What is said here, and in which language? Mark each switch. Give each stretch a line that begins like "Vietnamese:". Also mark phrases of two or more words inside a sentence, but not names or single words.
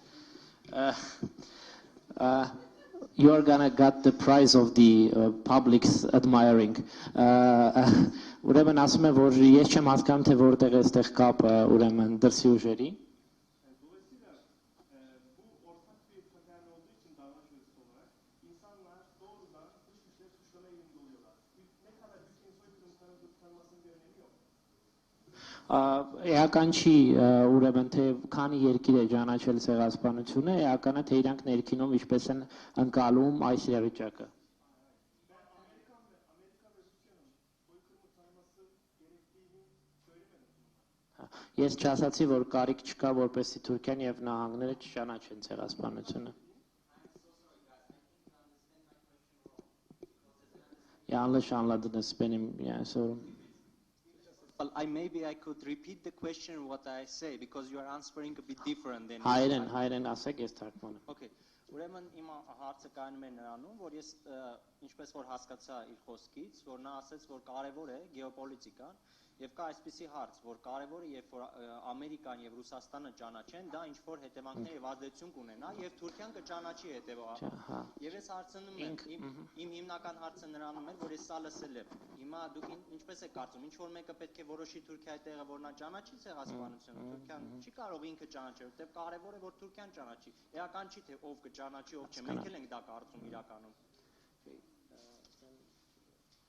English: You are gonna get the prize of the public's admiring.
Armenian: Ուրեմն ասում եմ, որ ես չեմ հասկանում, թե որտեղ է այստեղ կապը, ուրեմն դրսի ուժերի։ Էական չի, ուրեմն թե քանի երկիր է ճանաչել ցեղասպանությունը, էական է թե իրանք ներքինում ինչպես են ընկալում այս իրավիճակը։ Ես չասացի, որ կարիք չկա, որպեսզի Թուրքիան եւ նահանգները չճանաչեն ցեղասպանությունը։
Turkish: Yanlış anladınız benim yani sorum.
English: Well, maybe I could repeat the question what I say because you are answering a bit different than.
Armenian: Հայերեն ասեք, ես թարգմանը։
English: Okay.
Armenian: Ուրեմն իմ հարցը կայանում է նրանում, որ ես ինչպես որ հասկացա իր խոսքից, որ նա ասաց, որ կարևոր է գեոպոլիտիկան, եւ կա այսպիսի հարց, որ կարևոր է, երբ որ Ամերիկան եւ Ռուսաստանը ճանաչեն, դա ինչ որ հետևանքներ եւ ազդեցություն կունենա, եւ Թուրքիան կճանաչի հետեւաբար։ Եվ ես հարցնում եմ, իմ հիմնական հարցը նրանում էր, որ ես սա լսել եմ։ Հիմա դուք ինչպես եք կարծում, ինչ որ մեկը պետք է որոշի Թուրքիայի տեղը, որ նա ճանաչի ցեղասպանությունը, Թուրքիան չի կարող ինքը ճանաչել, որտեղ կարևոր է, որ Թուրքիան ճանաչի։ Էական չի թե ով կճանաչի, ով չէ, մենք էլ ենք դա կարծում իրականում։